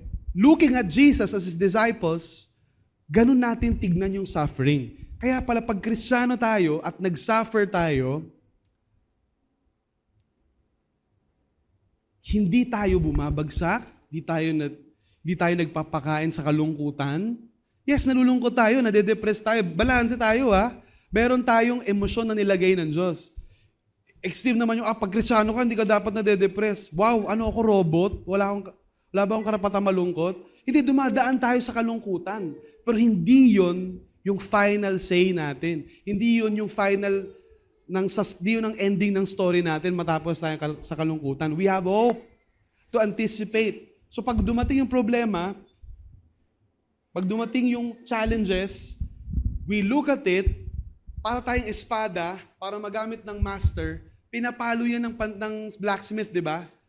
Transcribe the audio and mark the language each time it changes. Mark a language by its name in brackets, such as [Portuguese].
[English] Looking at Jesus as His disciples, [Filipino] ganun natin tignan yung suffering. Kaya pala pag Kristiyano tayo at nag-suffer tayo, hindi tayo bumabagsak, hindi tayo nagpapakain sa kalungkutan. Yes, nalulungkot tayo, nade-depress tayo, balanse tayo ha. Meron tayong emosyon na nilagay ng Diyos. Extreme naman yung, pag Kristiyano ka, hindi ka dapat nade-depress. Wow, ano ako, robot? Wala ba akong karapatang malungkot? Hindi, dumadaan tayo sa kalungkutan. Pero hindi yon yung final say natin. Hindi yon yung final di yun ang ending ng story natin matapos tayo sa kalungkutan. [English] We have hope to anticipate. [Filipino] So pag dumating yung problema, pag dumating yung challenges, [English] we look at it, [Filipino] para tayong espada, para magamit ng master, pinapalo yan ng blacksmith, di ba?